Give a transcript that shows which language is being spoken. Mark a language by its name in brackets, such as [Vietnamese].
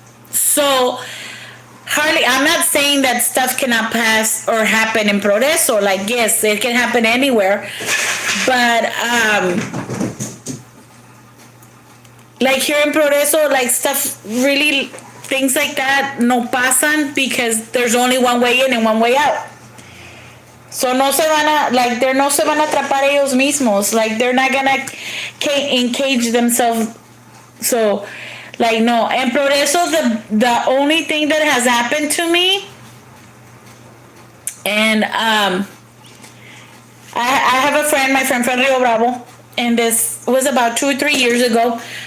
[English] So hardly, I'm not saying that stuff cannot pass or happen in Progreso. Like, yes, it can happen anywhere, but like here in Progreso, like stuff really, things like that [Spanish] no pasan [English] because there's only one way in and one way out. [Spanish] So no se van a atrapar ellos mismos. [English] Like they're not gonna encage themselves. So, like no. And Progreso, the only thing that has happened to me, and I have a friend, my friend from Rio Bravo, and this was about 2 or 3 years ago.